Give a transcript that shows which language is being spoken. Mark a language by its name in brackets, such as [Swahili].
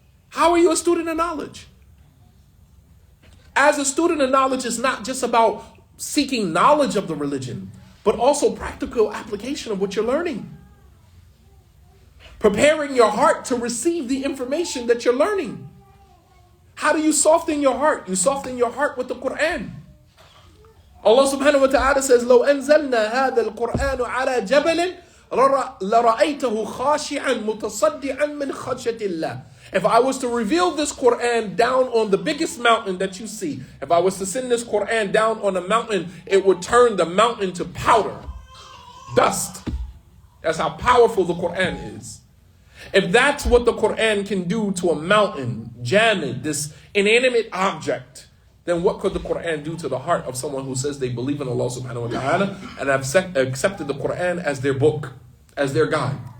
[English] How are you a student of knowledge? As a student of knowledge, it's not just about seeking knowledge of the religion, but also practical application of what you're learning. Preparing your heart to receive the information that you're learning. How do you soften your heart? You soften your heart with the Qur'an. Allah subhanahu wa ta'ala says, [Arabic] لو أنزلنا هذا القرآن على جبل لرأيته خاشعا متصدعا من خشية الله. [English] If I was to reveal this Qur'an down on the biggest mountain that you see, if I was to send this Qur'an down on a mountain, it would turn the mountain to powder, dust. That's how powerful the Qur'an is. If that's what the Qur'an can do to a mountain, jamid, this inanimate object, then what could the Qur'an do to the heart of someone who says they believe in Allah subhanahu wa ta'ala and have accepted the Qur'an as their book, as their guide?